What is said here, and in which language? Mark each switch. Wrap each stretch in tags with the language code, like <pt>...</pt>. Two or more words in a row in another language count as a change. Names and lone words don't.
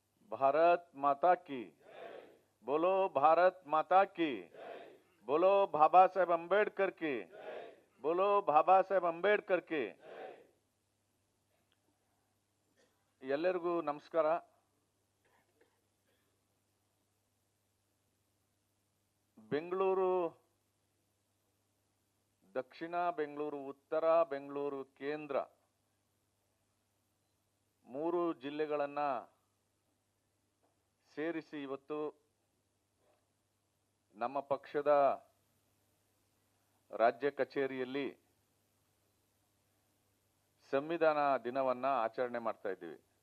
<hi>भारत माता की, बोलो भारत माता की, बोलो बाबा साहेब अंबेडकर की, बोलो बाबा साहेब अंबेडकर की.</hi> <kn>ಎಲ್ಲರಿಗೂ ನಮಸ್ಕಾರ. ಬೆಂಗಳೂರು ದಕ್ಷಿಣ, ಬೆಂಗಳೂರು ಉತ್ತರ, ಬೆಂಗಳೂರು ಕೇಂದ್ರ ಮೂರು ಜಿಲ್ಲೆಗಳನ್ನ ಸೇರಿಸಿ ಇವತ್ತು ನಮ್ಮ ಪಕ್ಷದ ರಾಜ್ಯ ಕಚೇರಿಯಲ್ಲಿ ಸಂವಿಧಾನ ದಿನವನ್ನ ಆಚರಣೆ ಮಾಡ್ತಾ ಇದ್ದೀವಿ.</kn>